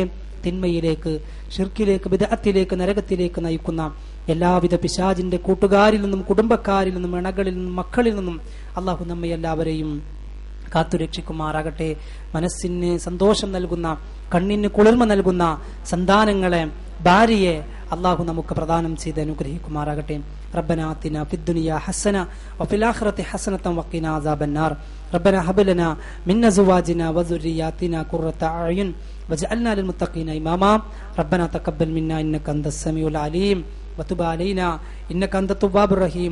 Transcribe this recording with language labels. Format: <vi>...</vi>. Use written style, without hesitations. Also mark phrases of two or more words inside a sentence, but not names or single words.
<ml>തിന്മയിലേക്ക്, ഷിർക്കിലേക്ക്, ബിദ്അത്തിലേക്ക്, നരകത്തിലേക്ക് നയിക്കുന്ന എല്ലാവിധ പിശാചിന്റെ കൂട്ടുകാരിൽ നിന്നും കുടുംബക്കാരിൽ നിന്നും ഇണകളിൽ നിന്നും മക്കളിൽ നിന്നും അള്ളാഹു നമ്മെ എല്ലാവരെയും കാത്തുരക്ഷിക്കുമാറാകട്ടെ. മനസ്സിന് സന്തോഷം നൽകുന്ന, കണ്ണിന് കുളിർമ നൽകുന്ന സന്താനങ്ങളെ, ഭാര്യയെ അള്ളാഹു നമുക്ക് പ്രദാനം ചെയ്ത് അനുഗ്രഹിക്കുമാറാകട്ടെ.</ml> <ar>ربنا آتنا في الدنيا حسنة وفي الآخرة حسنة وقنا عذاب النار. ربنا هب لنا من أزواجنا وذرياتنا قرة أعين واجعلنا للمتقين إماما. ربنا تقبل منا إنك أنت السميع العليم وتب علينا إنك أنت التواب الرحيم.</ar>